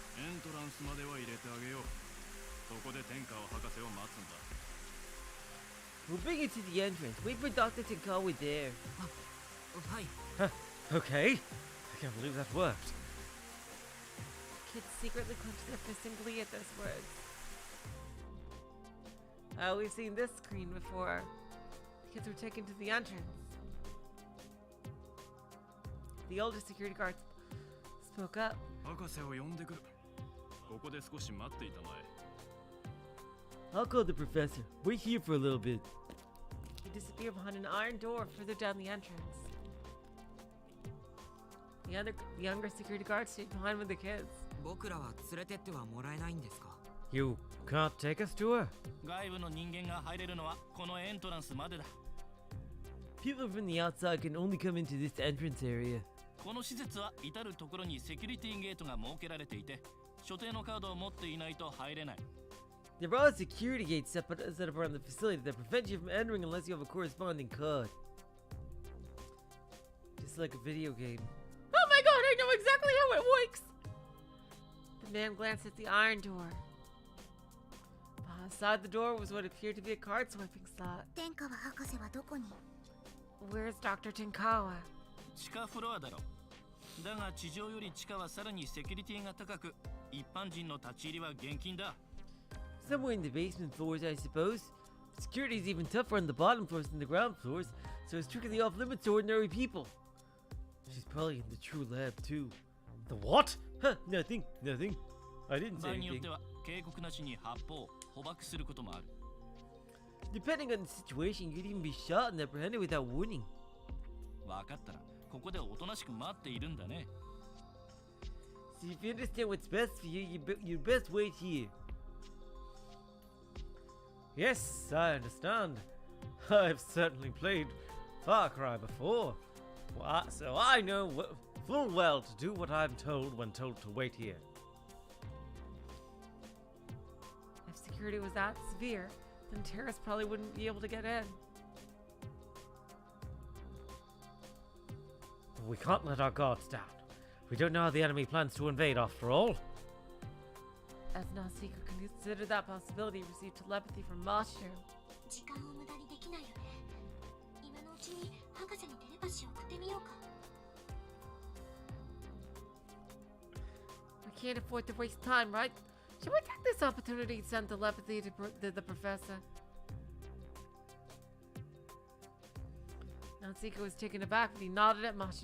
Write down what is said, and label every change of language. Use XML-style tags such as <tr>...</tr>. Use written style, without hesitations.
<ja>エントランスまでは入れてあげよう。そこで天川博士を待つんだ。</ja> <en>We'll bring you to the entrance. Wait for Dr. Tenkawa there.</en> <ja>はい。</ja> <en>Okay. I can't believe that worked. Kids secretly clenched their fists in glee at those words. Oh, we've seen this screen before. The kids were taken to the entrance. The older security guards spoke up.</en> <ja>博士を呼んでくる。ここで少し待っていたまえ。</ja> <en>I'll call the professor. Wait here for a little bit. He disappeared behind an iron door further down the entrance. The younger security guard stayed behind with the kids.</en> <ja>僕らは連れてってはもらえないんですか？</ja> <en>You can't take us to her?</en> <ja>外部の人間が入れるのはこのエントランスまでだ。</ja> <en>People from the outside can only come into this entrance area.</en> <ja>この施設は至るところにセキュリティゲートが設けられていて、所定のカードを持っていないと入れない。</ja> <en>There are security gates set up around the facility that prevent you from entering unless you have a corresponding card. To like a video game. Oh my god, I know exactly how it works! The man glanced at the iron door. Beside the door was what appeared to be a card swiping slot.</en> <ja>天川博士はどこに？</ja> <en>Where's Dr. Tenkawa?</en> <ja>地下フロアだろ。だが地上より地下はさらにセキュリティが高く、一般人の立ち入りは厳禁だ。</ja> <en>Somewhere in the basement floors, I suppose. Security's even tougher on the bottom floors than the ground floors, so it's strictly off limits to ordinary people. She's probably in the true lab, too. The what? Huh, nothing. I didn't</en> <ja>場</ja> <en>say</en> <ja>合によっ</ja> <en>anything.</en> <ja>ては警告なしに発砲、捕獲することもある。</ja> <en>Depending on the situation, you could even be shot and apprehended without warning.</en> <ja>分かったら、ここでおとなしく待っているんだね。</ja> <en>So if you understand what's best for you, you best wait here. Yes, I understand. I've certainly played Far Cry before. So I know full well to do what I'm told when told to wait here. If security was that severe, then terrorists probably wouldn't be able to get in. We can't let our guards down. We don't know how the enemy plans to invade after all. As Nausicaa considered that possibility, he received telepathy from Mashu.</en> <ja>時間を無駄にできないよね。今のうちに博士にテレパシーを送ってみようか。</ja> <en>We can't afford to waste time, right? Should we take this opportunity to send telepathy to the professor? Nausicaa was taken aback, but he nodded at Mashu.</en>